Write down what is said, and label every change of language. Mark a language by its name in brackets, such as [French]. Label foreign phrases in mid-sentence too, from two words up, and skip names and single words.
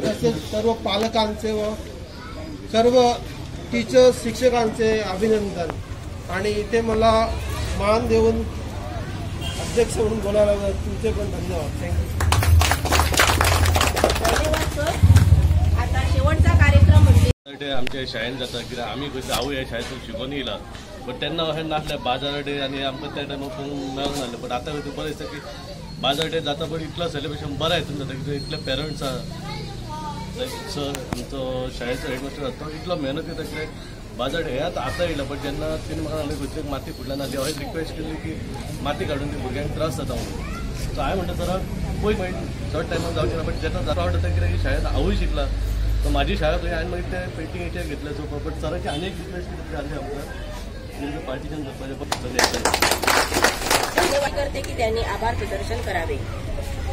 [Marathi] तसेच सर्व पालकांचे व सर्व टीचर्स शिक्षकांचे अभिनंदन. आणि इथे मला मान देऊन अध्यक्ष म्हणून बोलायला तुमचे पण धन्यवाद. [English] thank you. [Marathi] आता शेवटचा कार्यक्रम म्हणजे [Konkani] आमच्या शाळेत जाता कित्याक आमी खंय हांवूय ह्या शाळेंतून शिकून येयला बट तेन्ना अशें नासलें बाजार डे आनी आमकां त्या टायमार पळोवंक मेळूंक नासलें. बट आतां खंय बरें दिसता की बाजार डे जाता पण इतलो सेलिब्रेशन बरें हितून जाता कित्याक इतले पेरंट्स लायक सर आमचो शाळेचो हेडमास्टर आसा तो इतलो मेहनत करता कित्याक बाजार डे आतां येयला बट जेन्ना तेणी म्हाका सांगलें खंयची माती फुटल्यान आसली हांवें रिक्वेस्ट केली की माती काडून ती भुरग्यांक त्रास जाता म्हणून. सो हांवें म्हणटा सर पळय मागीर चड टायमार जावचें ना बट जेन्ना जाता आवडटा कित्याक ही शाळेंत हांवूय शिकला तर म्हाजी शाळा थंय हांवें मागीर ते पेंटिंगेचेर घेतले. [English] so but [Konkani] सराची आनी एक रिक्वेस्ट केली आमकां तुमचं पार्टिशन करपाचें [Marathi] धन्यवाद करते की त्यांनी आभार प्रदर्शन करावे.